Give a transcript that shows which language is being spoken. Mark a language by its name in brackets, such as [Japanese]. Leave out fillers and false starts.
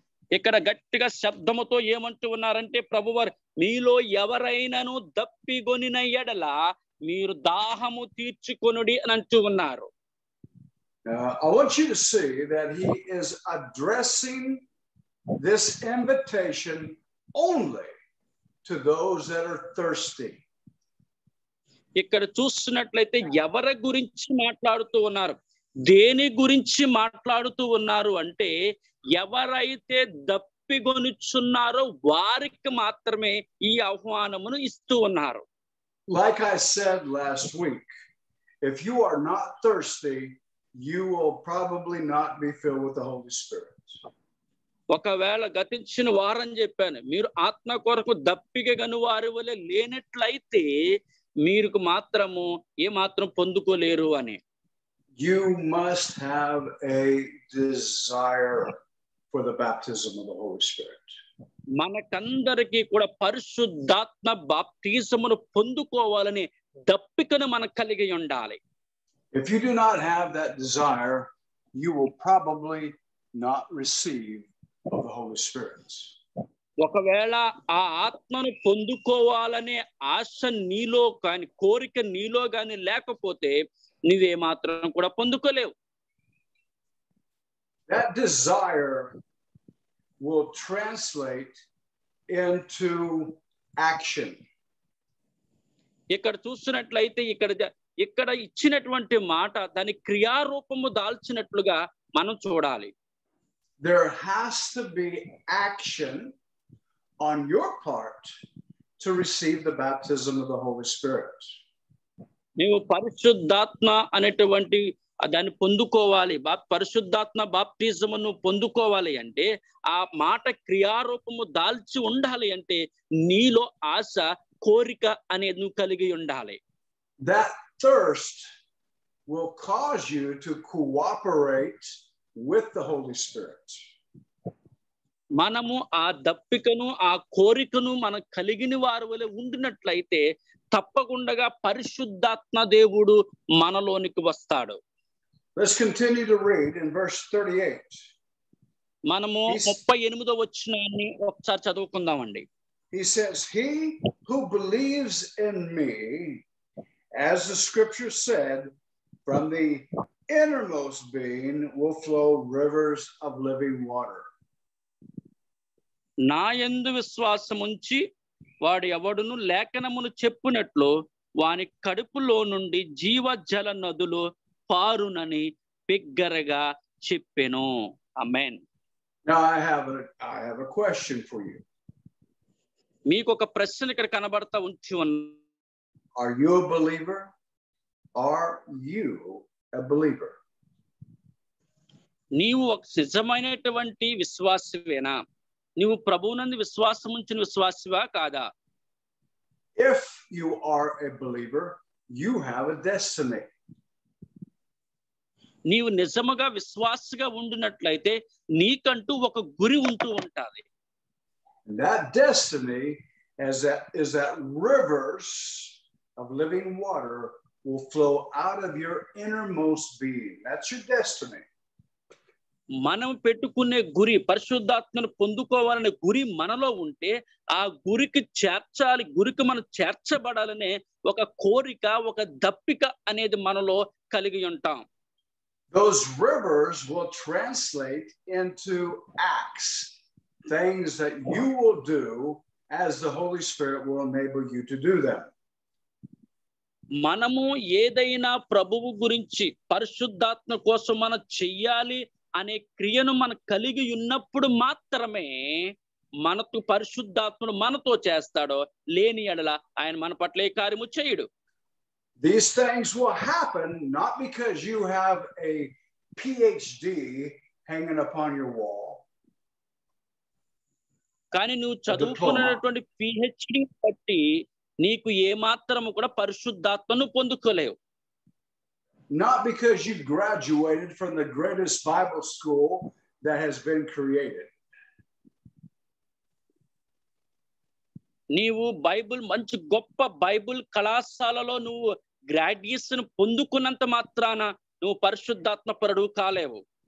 [Telugu] ఇక్కడ గట్టిగా శబ్దముతో ఏమంటూ ఉన్నారంటే, ప్రభువారు మీలో ఎవరైనాను దప్పికొనిన ఎడల మీరు దాహము తీర్చుకొనుడి అని అంటూ ఉన్నారు. [English] I want you to see that he is addressing this invitation only to those that are thirsty. [Telugu] ఇక్కడ చూస్తున్నట్లయితే ఎవరి గురించి మాట్లాడుతూ ఉన్నారు, దేని గురించి మాట్లాడుతూ ఉన్నారు అంటే, ఎవరైతే దప్పిగొనుచున్నారో వారికి మాత్రమే ఈ ఆహ్వానమును ఇస్తూ ఉన్నారు. [English] Like I said last week, if you are not thirsty, you will probably not be filled with the Holy Spirit. [Telugu] ఒకవేళ గతించిన వారం చెప్పాను, మీరు ఆత్మ కొరకు దప్పిక గను వారి వలె లేనట్లయితే మీరు మాత్రము ఏ మాత్రం పొందుకోలేరు అని. [English] You must have a desire for the baptism of the Holy Spirit. [Telugu] మనకందరికీ కూడా పరిశుద్ధాత్మ బాప్తిజమును పొందుకోవాలని దప్పికను మనకు కలిగి ఉండాలి. [English] If you do not have that desire, you will probably not receive of the Holy Spirit. [Telugu] ఒకవేళ ఆ ఆత్మను పొందుకోవాలనే ఆశ నీలో కానీ, కోరిక నీలో కానీ లేకపోతే నీవే మాత్రం కూడా పొందుకోలేవు. [English] That desire will translate into action. [Telugu] ఇక్కడ చూస్తున్నట్లయితే ఇక్కడ ఇచ్చినటువంటి మాట దాని క్రియారూపము దాల్చినట్లుగా మనం చూడాలి. [English] There has to be action on your part to receive the baptism of the Holy Spirit. [Telugu] నీవు పరిశుద్ధాత్మ అనేటువంటి దాన్ని పొందుకోవాలి, పరిశుద్ధాత్మ బాప్టిజమును పొందుకోవాలి అంటే ఆ మాట క్రియారూపము దాల్చి ఉండాలి అంటే నీలో ఆశ కోరిక అనేది నువ్వు కలిగి ఉండాలి. [English] That thirst will cause you to cooperate with the Holy Spirit. [Telugu] మనము ఆ దప్పికను ఆ కోరికను మనం కలిగిన వారి వలె ఉండినట్లయితే తప్పకుండా పరిశుద్ధాత్మ దేవుడు మనలోనికి వస్తాడు. [English] Let's continue to read in verse 38. [Telugu] మనము 38వ వచనాన్ని ఒకసారి చదువుకుందామండి. [English] He says, "He who believes in me, as the scripture said, from the innermost being will flow rivers of living water." [Telugu] నా యందు విశ్వాసముంచి వాడు ఎవడును లేఖనమును చెప్పునట్లు వాని కడుపులో నుండి జీవజల నదులు పారునని బిగ్గరగా చెప్పెను. ఆమేన్. [English] Now I have a question for you. [Telugu] మీకు ఒక ప్రశ్న ఇక్కడ కనబడతా ఉంచి ఉన్న. [English] Are you a believer? Are you a believer? [Telugu] నీవు ఒక నిజమైనటువంటి విశ్వాసవేనా? నీవు ప్రభువునందు విశ్వాసం ఉంచిన విశ్వాసివా కాదా? [English] If you are a believer, you have a destiny. [Telugu] నీవు నిజముగా విశ్వాసిగా ఉండినట్లయితే నీకంటూ ఒక గురి ఉంటూ ఉంటాది. [English] That destiny is that rivers of living water will flow out of your innermost being. That's your destiny. [Telugu] మనం పెట్టుకునే గురి పరిశుద్ధాత్మను పొందుకోవాలనే గురి మనలో ఉంటే ఆ గురికి మనం చేర్చబడాలనే ఒక కోరిక ఒక దప్పిక అనేది మనలో కలిగి ఉంటాం. [English] Those rivers will translate into acts, things that you will do as the Holy Spirit will enable you to do them. [Telugu] మనము ఏదైనా ప్రభువు గురించి పరిశుద్ధాత్మ కోసం మనం చెయ్యాలి అనే క్రియను మనం కలిగి ఉన్నప్పుడు మాత్రమే మనకు పరిశుద్ధాత్మను మనతో చేస్తాడో, లేని ఎడల ఆయన మన పట్ల ఏ కార్యము చేయడు. [English] These things will happen not because you have a PhD hanging upon your wall. [Telugu] కానీ నువ్వు చదువుకున్నటువంటి PhD బట్టి నీకు ఏ మాత్రము కూడా పరిశుద్ధాత్మను పొందుకోలేవు. [English] Not because you graduated from the greatest Bible school that has been created. [Telugu] నీవు మంచి గొప్ప బైబిల్ కళాశాలలో నువ్వు గ్రాడ్యుయేషన్ పొందుకున్నంత మాత్రాన నువ్వు పరిశుద్ధాత్మ పరుడు కాలేవు.